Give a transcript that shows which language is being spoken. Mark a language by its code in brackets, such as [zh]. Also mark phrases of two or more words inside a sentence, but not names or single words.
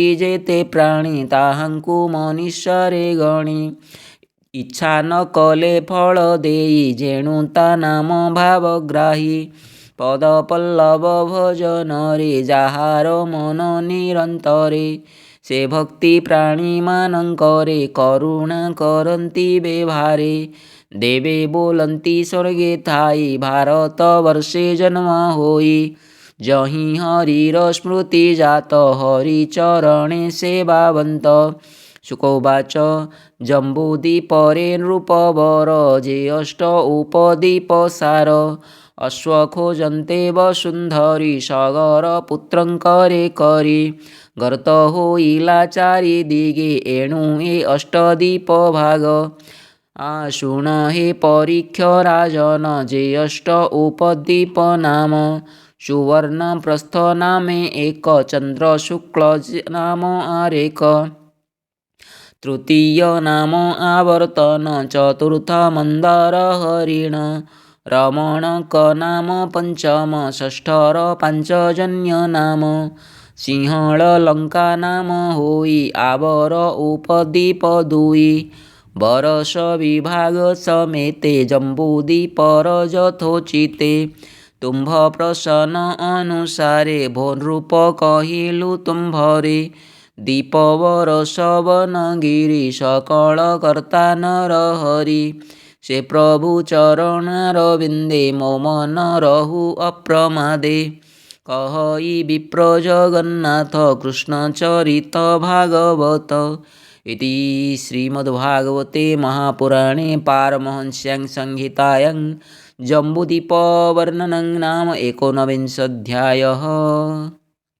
[or] ଯେତେ ପ୍ରାଣୀ ତାହାଙ୍କୁ ମନୀଷରେ ଗଣି ଇଚ୍ଛା ନ କଲେ ଫଳ ଦେଇ ଯେଣୁ ତା ନାମ ଭାବଗ୍ରାହୀ ପଦ ପଲ୍ଲବ ଭଜନରେ ଯାହାର ମନ ନିରନ୍ତରେ ସେ ଭକ୍ତି ପ୍ରାଣୀମାନଙ୍କରେ କରୁଣା କରନ୍ତି ବ୍ୟବହାରେ ଦେବେ ବୋଲନ୍ତି ସ୍ୱର୍ଗେ ଥାଇ ଭାରତ ବର୍ଷେ ଜନ୍ମ ହୋଇ ଯହିଁ ହରିର ସ୍ମୃତି ଜାତ ହରି ଚରଣେ ସେବାବନ୍ତ ଶୁକୋବାଚ ଜମ୍ବୁଦ୍ୱୀପରେ ନୃପବର ଯେ ଅଷ୍ଟ ଉପଦୀପସାର ଅଶ୍ୱଖୋଜନ୍ତେ ବସୁନ୍ଧରୀ ସଗରପୁତ୍ରଂ କରେ କରି ଗର୍ତ୍ତ ହୋଇଲା ଚାରିଦିଗେ ଏଣୁ ଏ ଅଷ୍ଟଦୀପଭାଗ ଆଶୁଣ ହେ ପରୀକ୍ଷ ରାଜନ ଯେ ଅଷ୍ଟ ଉପଦୀପ ନାମ ସୁବର୍ଣ୍ଣ ପ୍ରସ୍ଥ ନାମେ ଏକ ଚନ୍ଦ୍ର ଶୁକ୍ଳ ନାମ ଆରେକ ତୃତୀୟ ନାମ ଆବର୍ତ୍ତନ ଚତୁର୍ଥ ମନ୍ଦାର ହରିଣ ରମଣକ ନାମ ପଞ୍ଚମ ଷଷ୍ଠର ପାଞ୍ଚଜନ୍ୟ ନାମ ସିଂହଳ ଲଙ୍କା ନାମ ହୋଇ ଆବର ଉପଦୀପ ଦୁଇ ବରସ ବିଭାଗ ସମେତେ ଜମ୍ବୁଦ୍ୱୀପର ଯଥୋଚିତେ ତୁମ୍ଭ ପ୍ରସନ୍ନ ଅନୁସାରେ ଭୋ ନୃପ କହିଲୁ ତୁମ୍ଭରେ ଦୀପବର ସବନଗିରି ସକଳ କର୍ତ୍ତା ନର ହରି ସେ ପ୍ରଭୁ ଚରଣାରବିନ୍ଦେ ମୋ ମନ ରହୁ ଅପ୍ରମାଦେ କହଇ ବିପ୍ର ଜଗନ୍ନାଥ କୃଷ୍ଣ ଚରିତ ଭାଗବତ [sa] इति श्रीमद्भागवते महापुराणे पारमहंस्यां संहितायां जम्बूद्वीपवर्णनं नाम एकोनविंशोऽध्यायः।